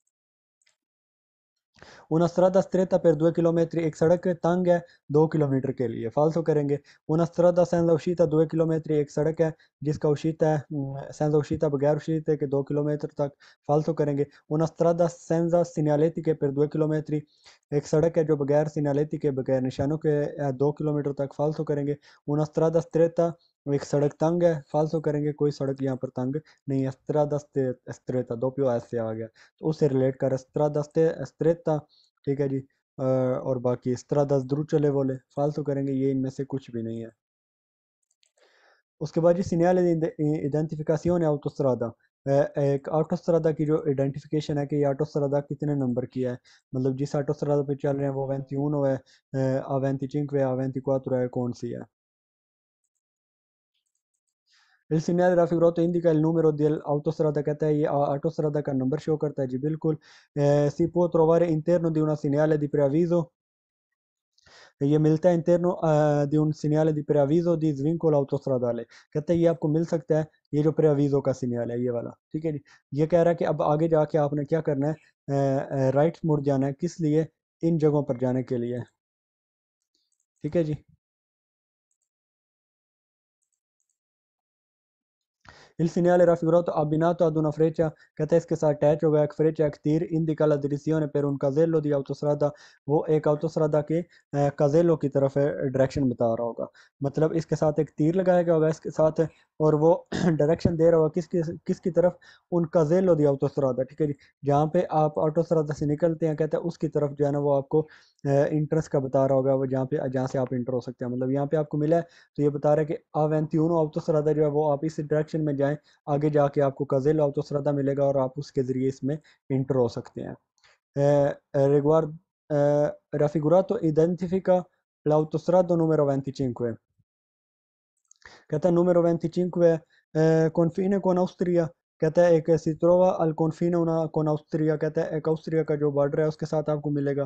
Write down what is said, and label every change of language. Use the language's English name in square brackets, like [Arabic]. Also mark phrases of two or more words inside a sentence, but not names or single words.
[Italian] Una strada stretta per 2 km, [Hindi] एक सड़क तंग है 2 किलोमीटर के लिए। फाल्सो करेंगे। [Italian] Una strada senza uscita 2 km, [Hindi] एक सड़क है जिसका उशीता है [Italian] senza uscita [Hindi] बगैर उशीते के 2 किलोमीटर तक। फाल्सो करेंगे। [Italian] Una strada senza segnaletica per 2 km, [Hindi] एक सड़क है जो बगैर segnaletica बगैर निशानों के 2 किलोमीटर तक। फाल्सो करेंगे। [Italian] Una strada stretta, [Hindi] एक सड़क तंग है। फाल्सो करेंगे, कोई सड़क यहाँ पर तंग नहीं है। [Italian] strada stretta [Hindi] दोपयो ऐसे आ गया तो उससे रिलेट कर [Italian] strada stretta। [Hindi] ठीक है जी, और बाकी इस तरह 10 चले बोले फालतू करेंगे, ये इनमें से कुछ भी नहीं है। उसके बाद जी सिग्नल आइडेंटिफिकेशन है ऑटोस्ट्रादा, एक ऑटोस्ट्रादा की जो आइडेंटिफिकेशन है कि ये ऑटोस्ट्रादा कितने नंबर की है, मतलब जिस ऑटोस्ट्रादा पे चल रहे हैं वो 21 है, आ 25 है, आ 24 है, कौन सी है। [Italian] Il segnale raffigurato indica il numero dell'autostrada, [Hindi] कहता है ये ऑटोस्ट्रादा का नंबर शो करता है जी बिल्कुल। [Italian] si può trovare interno di una segnale di preavviso, [Hindi] ये मिलता है [Italian] interno di un segnale di preavviso di svincolo autostradale, [Hindi] कहते हैं ये आपको मिल सकता है ये जो preavviso का सिग्नल है ये वाला। ठीक है जी, ये कह रहा है कि अब आगे जाके आपने क्या करना है, राइट मुड़ जाना है, किस लिए, इन जगहों पर जाने के लिए। ठीक है जी। [Italian] Il segnale raffigurato abbinato ad una freccia, [Hindi] कहता है इसके साथ अटैच होगा एक फ्रेचा, एक तीर, [Italian] indica la direzione per un casello di autostrada, [Hindi] वो एक autostrada के casello की तरफ डायरेक्शन बता रहा होगा। मतलब इसके साथ एक तीर लगाया गया होगा इसके साथ, और वो डायरेक्शन दे रहा होगा किसकी किसकी तरफ, उन [Italian] casello di autostrada। [Hindi] ठीक है जी, जहाँ पे आप ऑटोस्ट्रादा से निकलते हैं कहता है उसकी तरफ जो है ना वो आपको इंटरेस्ट का बता रहा होगा, वो जहाँ से आप इंटर हो सकते हैं। मतलब यहाँ पे आपको मिला है तो ये बता रहा है कि A21 ऑटोस्ट्रादा जो है वो आप इस डायरेक्शन में जाएं, आगे जाके आपको [Italian] casello autostrada [Hindi] मिलेगा और आप उसके ज़रिए इसमें इंटर हो सकते हैं। [Italian] Riguardo raffigurato identifica l'autostrada numero 25, [Hindi] कहता है [Italian] numero 25 confine con Austria, [Hindi] कहता है एक [Italian] si trova al confine con Austria, [Hindi] कहता है एक ऑस्ट्रिया का जो बॉर्डर है उसके साथ आपको मिलेगा।